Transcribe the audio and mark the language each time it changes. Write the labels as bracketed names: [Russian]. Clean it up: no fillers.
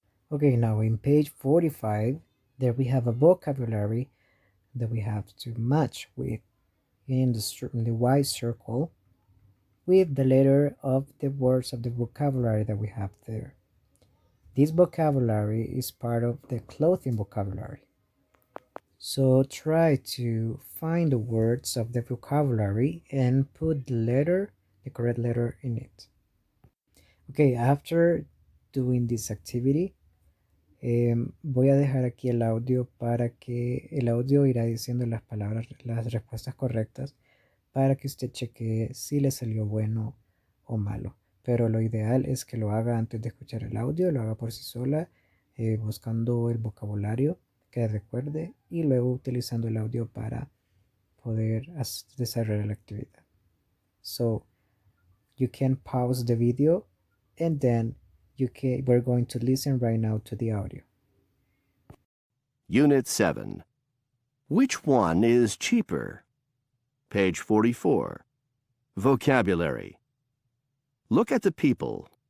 [English] Okay, now in page 45, there we have a vocabulary that we have to match with in the white circle with the letter of the words of the vocabulary that we have there. This vocabulary is part of the clothing vocabulary. So try to find the words of the vocabulary and put the correct letter in it. Okay, after doing this activity, [Spanish] voy a dejar aquí el audio para que el audio irá diciendo las palabras, las respuestas correctas para que usted chequee si le salió bueno o malo. Pero lo ideal es que lo haga antes de escuchar el audio, lo haga por sí sola, buscando el vocabulario que recuerde y luego utilizando el audio para poder desarrollar la actividad. [English] So you can pause the video and then we're going to listen right now to the audio. Unit 7. Which one is cheaper? Page 44. Vocabulary. Look at the people.